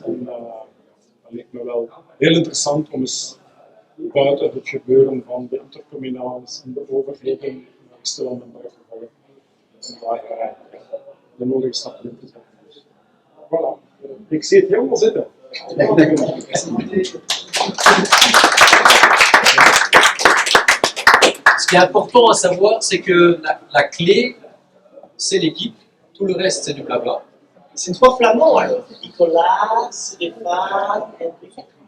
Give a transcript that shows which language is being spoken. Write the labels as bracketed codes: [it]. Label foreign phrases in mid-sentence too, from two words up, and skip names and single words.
[nl] En dat leek me wel heel interessant om eens buiten het gebeuren van de intercommunales en de overheden te landen bij te volgen. En daar de nodige stappen in te zetten. Dus, voilà, ik zie het helemaal zitten. [fr] Ce qui est important à savoir, c'est que la clé, c'est l'équipe. Tout le reste, c'est du blabla. C'est 3 flamands alors. Nicolas, Stéphane, Hendrik.